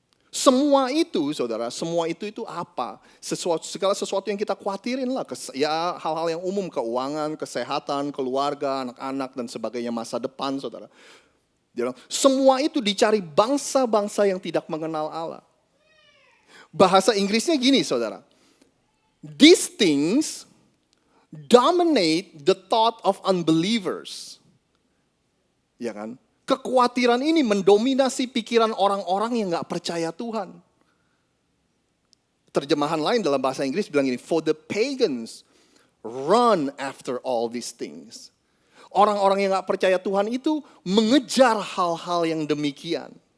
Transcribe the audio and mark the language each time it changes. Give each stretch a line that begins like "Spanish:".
Indonesian: Semua itu, saudara, semua itu apa? Segala sesuatu yang kita khawatirin lah. Ya hal-hal yang umum, keuangan, kesehatan, keluarga, anak-anak, dan sebagainya, masa depan, saudara. Dia bilang, semua itu dicari bangsa-bangsa yang tidak mengenal Allah. Bahasa Inggrisnya gini, saudara.
English: These things dominate the thought of unbelievers.
Indonesian: Ya kan? Kekhawatiran ini mendominasi pikiran orang-orang yang gak percaya Tuhan. Terjemahan lain dalam bahasa Inggris bilang gini,
English: for the pagans run after all these things.
Indonesian: Orang-orang yang gak percaya Tuhan itu mengejar hal-hal yang demikian.